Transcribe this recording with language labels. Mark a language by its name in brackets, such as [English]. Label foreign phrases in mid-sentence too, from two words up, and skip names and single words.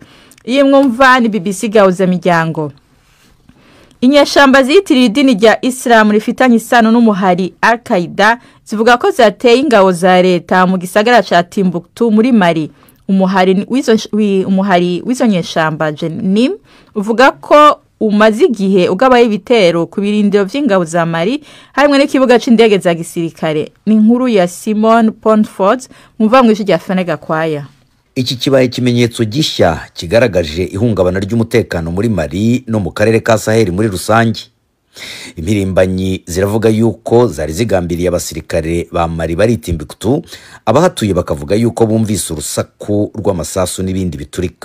[Rundi] Iyi mwumva ni BBC gahuza miryango. Inyeshamba zitiriye idini rya Islam rifitanye isano n'umuhari Al-Qaeda zivuga ko zateye ingabo za leta mu gisagara ca Timbuktu muri Mali. Umuhari w'izo nyeshamba Jenim uvuga ko umaze igihe ugabaye ibitero ku birindiro vy'ingabo za Mali harimwe n'ikibuga c'indege za gisirikare. Ni inkuru ya Simon Pontford muva mu ijwi rya Fenega Kwaya. Iki kibaye ikimenyetso gishya kigaragaje ihungabana ry'umutekano muri Mali no mu karere ka Sahel muri rusange. Impirimbanyi ziravuga yuko zari zigambiriye abasirikare ba Mali bari Timbuktu, abahatuye bakavuga yuko bumvise urusaku rw'amasasu n'ibindi biturika.